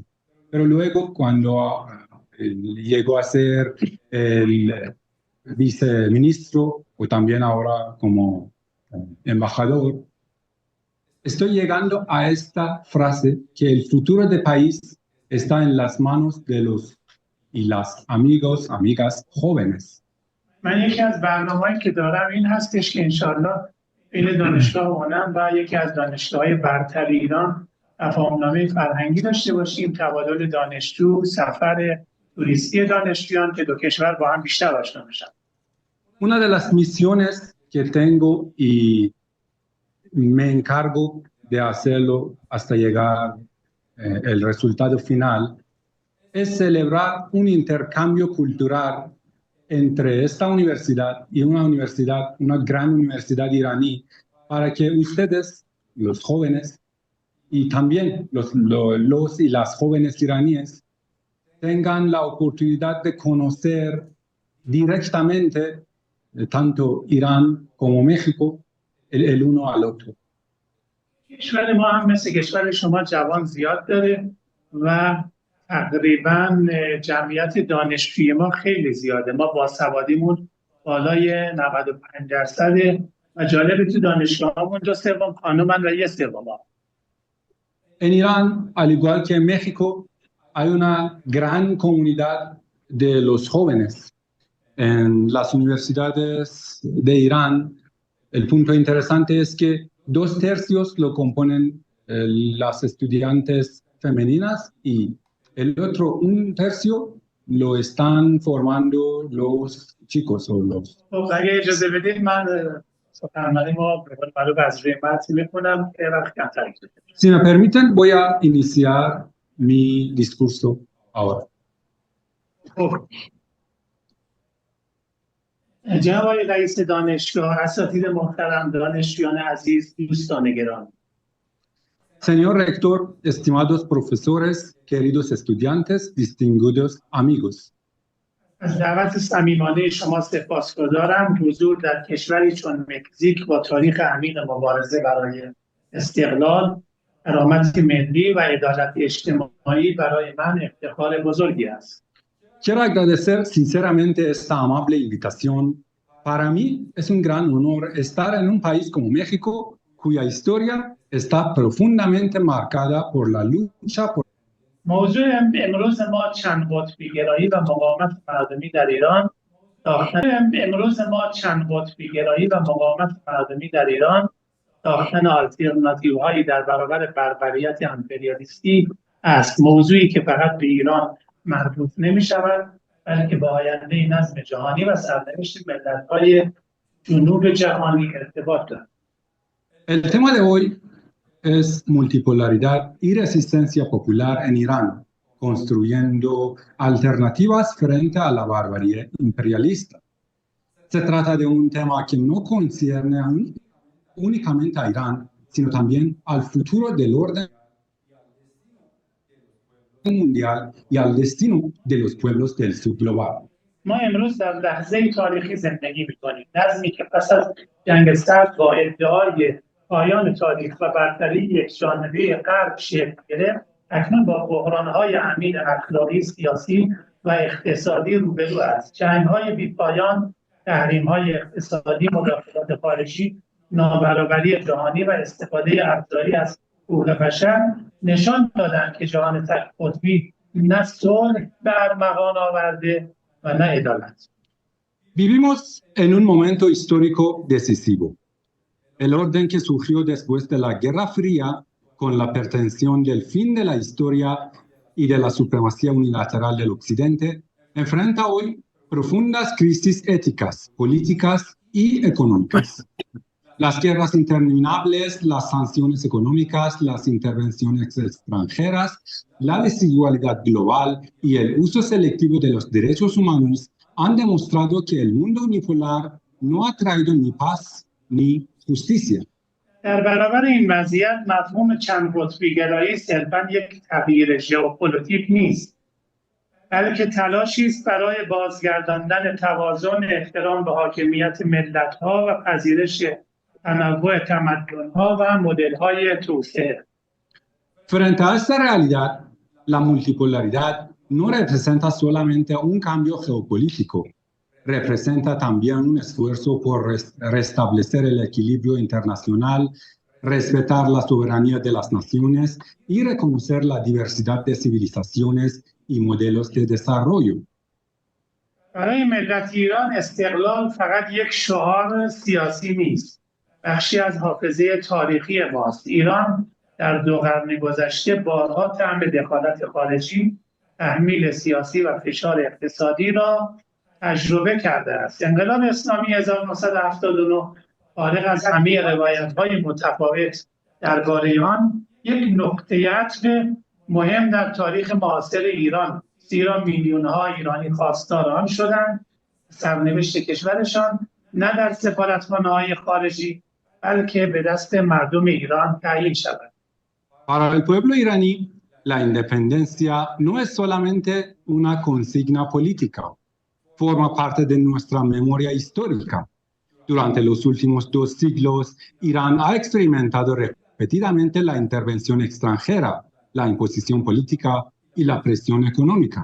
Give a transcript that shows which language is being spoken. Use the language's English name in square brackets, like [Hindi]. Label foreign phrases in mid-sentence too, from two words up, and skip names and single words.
[Spanish] Pero luego, cuando llegó a ser el viceministro o también ahora como embajador, estoy llegando a esta frase que el futuro del país está en las manos de los y las amigas jóvenes. [Persian] من یکی از برنامه‌ای که دارم این هستش که انشالله بین دانشگاه هنر و یکی از دانشگاه‌های برتر ایران تفاهم‌نامه فرهنگی داشته باشیم، تبادل دانشجو، سفر توریستی دانشجویان که دو کشور با هم بیشتر آشنا بشن. [Spanish] Una de las misiones que tengo y me encargo de hacerlo hasta llegar el resultado final es celebrar un intercambio cultural entre esta universidad y una gran universidad iraní, para que ustedes, los jóvenes, y también los y las jóvenes iraníes, tengan la oportunidad de conocer directamente tanto Irán como México el uno al otro. [Persian] کشور ما هم مثل کشور شما جوان زیاد داره و تقریبا جمعیت دانشجوی ما خیلی زیاده. ما باسوادیمون بالای 95% و جالب تو دانشگاهمون 2/3 خانومن و 1/3 ما. [Spanish] En Irán, al igual que en México, hay una gran comunidad de los jóvenes. En las universidades de Irán, el punto interesante es que 2/3 lo componen las estudiantes femeninas y el otro 1/3 lo están formando los chicos o los. [Persian] اگه اجازه بدید من سخنرانی ما رو از روی متن میکنم که وقت کمتری شده. [Spanish] Si me permiten, voy a iniciar mi discurso ahora. [Persian] جناب آقای رئیس دانشگاه، اساتید محترم، دانشجویان عزیز، دوستان گرامی. [Spanish] Señor rector, estimados profesores, queridos estudiantes, distinguidos amigos. [Persian] از دعوت صمیمانه شما سپاسگزارم. حضور در کشوری چون مکزیک با تاریخ عمیق مبارزه برای استقلال، کرامت ملی و عدالت اجتماعی برای من افتخار بزرگی است. [Spanish] Quiero agradecer sinceramente esta amable invitación. Para mí es un gran honor estar en un país como México, cuya historia está profundamente marcada por la lucha por. [Persian] موضوع امروز ما چند قطبی گرایی و مقاومت مردمی در ایران ساختن آلترناتیوهایی در برابر بربریت امپریالیستی است. موضوعی که فقط به ایران مربوط نمی شود بلکه به آینده نظم جهانی و سرنوشت ملت‌های جنوب جهانی ارتباط دارد. [Spanish] El tema de hoy es multipolaridad y resistencia popular en Irán, construyendo alternativas frente a la barbarie imperialista. Se trata de un tema que no concierne únicamente a Irán, sino también al futuro del orden mundial y al destino de los pueblos del sur global. [Persian] ما امروز در لحظه تاریخی زندگی می‌کنیم. نظمی که پس از جنگ سرد با ادعای پایان تاریخ و برتری یکجانبه غرب شکل گرفت، اکنون با بحران‌های عمیق اخلاقی، سیاسی و اقتصادی روبرو است. جنگ‌های بی‌پایان، تحریم‌های اقتصادی، مداخلات خارجی، نابرابری جهانی و استفاده ابزاری از حقوق بشر نشان دادند که جهان تک قطبی نه صلح به ارمغان آورده و نه عدالت. [Spanish] Vivimos en un momento histórico decisivo. El orden que surgió después de la Guerra Fría, con la pretensión del fin de la historia y de la supremacía unilateral del Occidente, enfrenta hoy profundas crisis éticas, políticas y económicas. Las guerras interminables, las sanciones económicas, las intervenciones extranjeras, la desigualdad global y el uso selectivo de los derechos humanos han demostrado que el mundo unipolar no ha traído ni paz ni justicia. [Persian] در برابر این وضعیت مفهوم چند قطبی گرایی صرفاً یک تغییر ژئوپلیتیک نیست، بلکه تلاشی است برای بازگرداندن توازن، احترام به حاکمیت ملت‌ها و پذیرش تنوع تمدن‌ها و مدل‌های توسعه. [Spanish] Frente a esta realidad, la multipolaridad no representa solamente un cambio geopolítico, representa también un esfuerzo por restablecer el equilibrio internacional, respetar la soberanía de las naciones y reconocer la diversidad de civilizaciones y modelos de desarrollo. [Persian] برای ملت ایران استقلال فقط یک شعار سیاسی نیست، بخشی از حافظه تاریخی ماست. ایران در 2 قرن گذشته بارها طعم دخالت خارجی، تحمیل سیاسی و فشار اقتصادی را تجربه کرده است. انقلاب اسلامی 1979 فارغ از همه روایت‌های متفاوت درباره آن یک نقطه عطف مهم در تاریخ معاصر ایران، زیرا میلیون‌ها ایرانی خواستار آن شدند سرنوشت کشورشان نه در سفارتخانه‌های خارجی بلکه به دست مردم ایران تعیین شود. [Spanish] Para el pueblo iraní, la independencia no es solamente una consigna política, forma parte de nuestra memoria histórica. Durante los últimos 2 siglos, Irán ha experimentado repetidamente la intervención extranjera, la imposición política y la presión económica.